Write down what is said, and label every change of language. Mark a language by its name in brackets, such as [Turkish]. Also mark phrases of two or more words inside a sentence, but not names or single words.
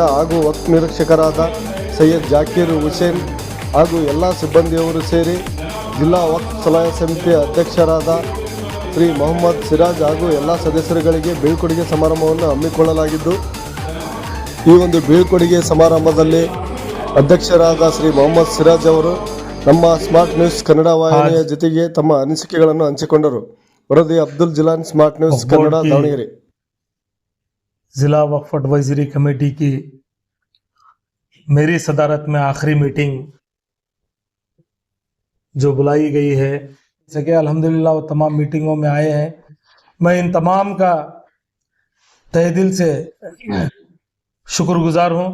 [Kannada] ಹಾಗೂ ವಕ್ಫ್ ನಿರೀಕ್ಷಕರಾದ ಸೈಯದ್ ಜಾಕೀರ್ ಹುಸೇನ್ ಹಾಗೂ ಎಲ್ಲ ಸಿಬ್ಬಂದಿಯವರು ಸೇರಿ ಜಿಲ್ಲಾ ವಕ್ಫ್ ಸಲಹಾ ಸಮಿತಿಯ ಅಧ್ಯಕ್ಷರಾದ ಶ್ರೀ ಮೊಹಮ್ಮದ್ ಸಿರಾಜ್ ಹಾಗೂ ಎಲ್ಲ ಸದಸ್ಯರುಗಳಿಗೆ ಬೀಳ್ಕೊಡುಗೆ ಸಮಾರಂಭವನ್ನು ಹಮ್ಮಿಕೊಳ್ಳಲಾಗಿದ್ದು, ಈ ಒಂದು ಬೀಳ್ಕೊಡುಗೆ ಸಮಾರಂಭದಲ್ಲಿ ಅಧ್ಯಕ್ಷರಾದ ಶ್ರೀ ಮೊಹಮ್ಮದ್ ಸಿರಾಜ್ ಅವರು ನಮ್ಮ ಸ್ಮಾರ್ಟ್ ನ್ಯೂಸ್ ಕನ್ನಡ ವಾಹಿನಿಯ ಜೊತೆಗೆ ತಮ್ಮ ಅನಿಸಿಕೆಗಳನ್ನು ಹಂಚಿಕೊಂಡರು. ವರದಿ ಅಬ್ದುಲ್ ಜಿಲಾನ್, ಸ್ಮಾರ್ಟ್ ನ್ಯೂಸ್ ಕನ್ನಡ, ದಾವಣಗೆರೆ. [Hindi] जिला वक्फ [English] advisory committee [Hindi] की मेरी सदारत में आखिरी मीटिंग जो बुलाई गई है, सके अल्हम्दुलिल्लाह वो तमाम मीटिंगों में आए हैं। मैं इन तमाम का तहे दिल से शुक्रगुजार हूँ।